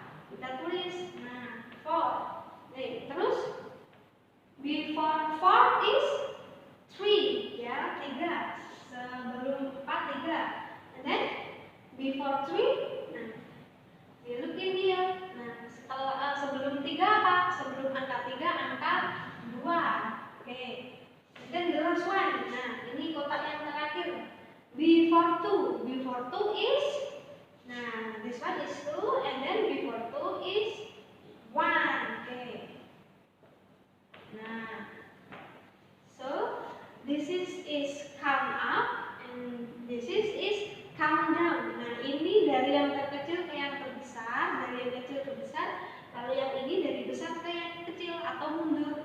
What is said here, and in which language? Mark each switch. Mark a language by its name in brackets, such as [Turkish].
[Indonesian] Kita tulis, nah, 4. Nih, terus [English] before 4 is 3 [Indonesian] ya, 3. Sebelum 4, 3. [English] And then before 3, nah, we look in here. [Indonesian] Nah, setelah sebelum 3 apa? Sebelum angka 3, angka 2. Okay. [English] And then the last one. Nah, [Indonesian] ini kotak yang terakhir. [English] Before 2. Before 2 is, nah, this one is 2, and then before 2 is 1. Okay. Nah, so this is count up and this is count down. [Indonesian] Nah, ini dari yang terkecil ke yang terbesar, dari yang kecil ke besar. Lalu yang ini dari besar ke yang kecil atau mundur.